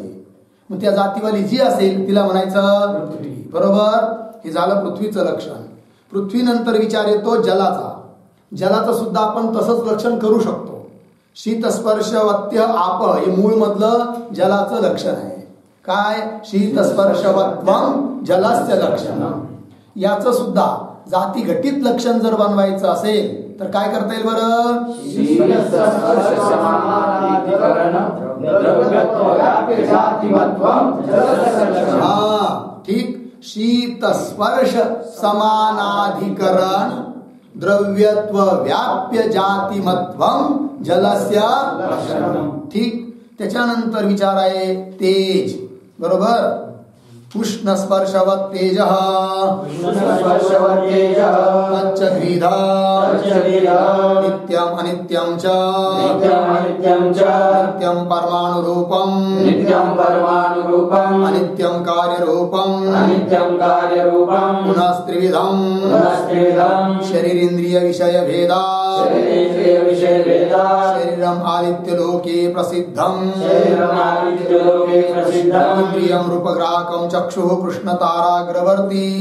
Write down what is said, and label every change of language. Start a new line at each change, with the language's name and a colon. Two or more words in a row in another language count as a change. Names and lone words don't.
Marathi: मग त्या जातीवाली जी असेल तिला म्हणायचं पृथ्वी. बरोबर. हे झालं पृथ्वीचं लक्षण. पृथ्वीनंतर विचार येतो जलाचा. जलाचं सुद्धा आपण तसंच लक्षण करू शकतो.
Sanskrit: शीतस्पर्शवत्य आप
Marathi: हे मूळ मधलं जलाचं लक्षण आहे. काय?
Sanskrit: शीतस्पर्शवत्वम जलस्य लक्षणम.
Marathi: याचं सुद्धा जाती घटित लक्षण जर बनवायचं असेल तर काय करता येईल बरं? ठीक.
Sanskrit: शीत स्पर्श समानाधिकरण द्रव्यत्व व्याप्य जातिमत्वम जलस्य लक्षणम.
Marathi: ठीक. त्याच्यानंतर विचार आहे तेज. बरोबर.
Sanskrit: उष्ण स्पर्शवत् तेजः तच्च द्विधा नित्यम अनित्यम च नित्यम परमाणुरूपम अनित्यम कार्यरूपम पुनस्त्रिविधम शरीरेन्द्रिय विषय भेदा शरीरम आदित्यलोके प्रसिद्धम इंद्रियम रूपग्राहकम चक्षुः कृष्णताराग्रवर्ती